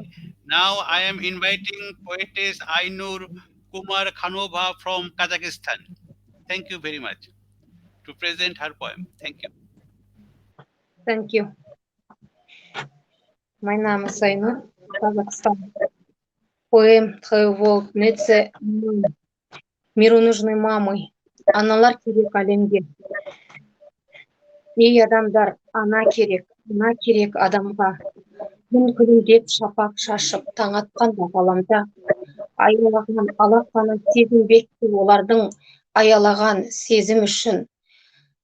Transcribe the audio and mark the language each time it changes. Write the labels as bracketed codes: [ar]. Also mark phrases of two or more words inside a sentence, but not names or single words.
[en] Now I am inviting poetess Ainur Kumar Khanova from Kazakhstan. Thank you very much to present her poem. Thank you. Thank you. My name is Ainur, Kazakhstan. [ru] Poem Твоего Нece Миру нужны мамы. [kk] Аналар керек әлемге. Ей адамдар, ана керек адамға. Күн күлімдеп шапақ шашып, таң атқанда ғаламда. Аялаған алақаны сезінбек олардың аялаған сезім үшін.